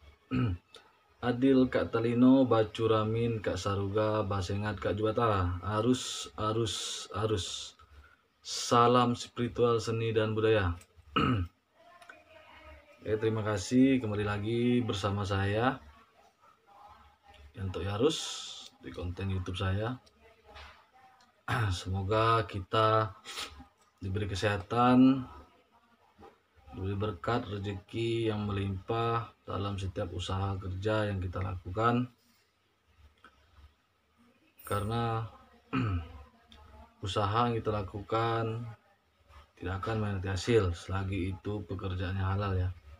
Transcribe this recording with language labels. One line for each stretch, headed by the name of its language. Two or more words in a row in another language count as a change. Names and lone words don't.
Kendayan: Adil Kak Talino, Bacuramin Kak Saruga, Basengat Kak Juwata.
Indonesian: Arus. Salam spiritual seni dan budaya. Terima kasih kembali lagi bersama saya untuk Yarus di konten YouTube saya. Semoga kita diberi kesehatan, diberi berkat rezeki yang melimpah dalam setiap usaha kerja yang kita lakukan, karena usaha yang kita lakukan tidak akan menanti hasil selagi itu pekerjaannya halal ya.